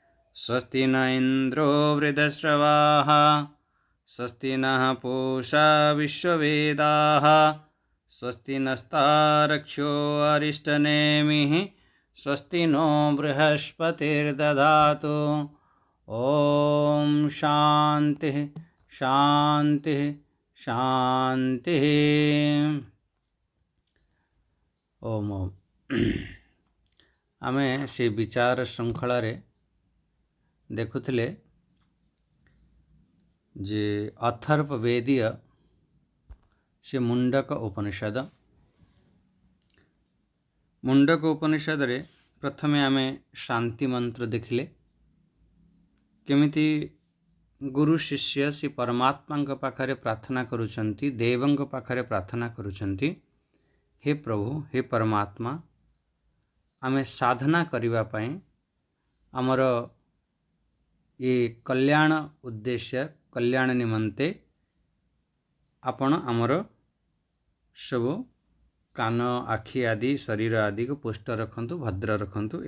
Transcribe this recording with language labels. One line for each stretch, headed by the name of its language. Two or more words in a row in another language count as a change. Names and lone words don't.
Sanskrit: स्वस्ति न इन्द्रो वृद्धश्रवाः स्वस्ति नः पूषा विश्ववेदाः स्वस्ति नस्तारक्षो अरिष्टनेमिः स्वस्ति नो बृहस्पतिर्दधातु। ॐ शान्तिः शान्तिः शान्तिः। ओम ओम।
Odia: ଆମେ ସେ ବିଚାର ଶୃଙ୍ଖଳାର ଦେଖିଲେ ଯେ ଅଥର୍ବବେଦୀୟ ସେ ମୁଣ୍ଡକ ଉପନିଷଦ। ମୁଣ୍ଡକ ଉପନିଷଦ ରେ ପ୍ରଥମେ ଆମେ ଶାନ୍ତି ମନ୍ତ୍ର ଦେଖିଲେ କେମିତି ଗୁରୁ ଶିଷ୍ୟ ସେ ପରମାତ୍ମା ପାଖରେ ପ୍ରାର୍ଥନା କରୁଛନ୍ତି, ଦେବଙ୍କ ପାଖରେ ପ୍ରାର୍ଥନା କରୁଛନ୍ତି, ହେ ପ୍ରଭୁ ହେ ପରମାତ୍ମା ଆମେ ସାଧନା କରିବା ପାଇଁ ଆମର ଯେ କଲ୍ୟାଣ ଉଦ୍ଦେଶ୍ୟ କଲ୍ୟାଣ ନିମନ୍ତେ ଆପଣ ଆମର ସବୁ କାନ ଆଖି ଆଦି ଶରୀର ଆଦି କୁ ପୁଷ୍ଟ ରଖନ୍ତୁ, ଭଦ୍ର ରଖନ୍ତୁ।